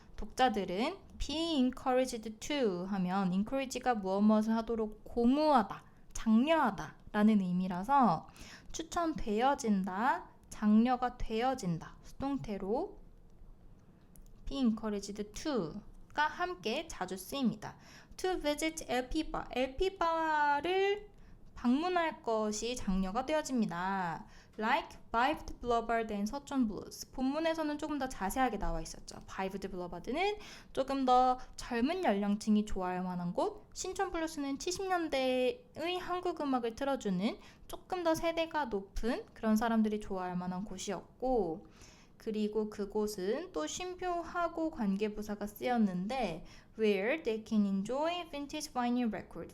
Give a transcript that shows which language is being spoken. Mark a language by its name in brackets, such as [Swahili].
[Korean] 독자들은 be encouraged to 하면 encourage가 무엇을 하도록 고무하다, 장려하다 라는 의미라서 추천되어진다, 장려가 되어진다 수동태로 be encouraged to가 함께 자주 쓰입니다. to visit LP bar, LP bar를 방문할 것이 장려가 되어집니다. [English] Like Vived Bluebird and Such Blues. [Korean] 본문에서는 조금 더 자세하게 나와 있었죠. Vived Bluebird는 조금 더 젊은 연령층이 좋아할 만한 곳, 신촌 블루스는 70년대의 한국 음악을 틀어주는 조금 더 세대가 높은 그런 사람들이 좋아할 만한 곳이었고, 그리고 그곳은 또 쉼표하고 관계부사가 쓰였는데 [English] where they can enjoy vintage vinyl record.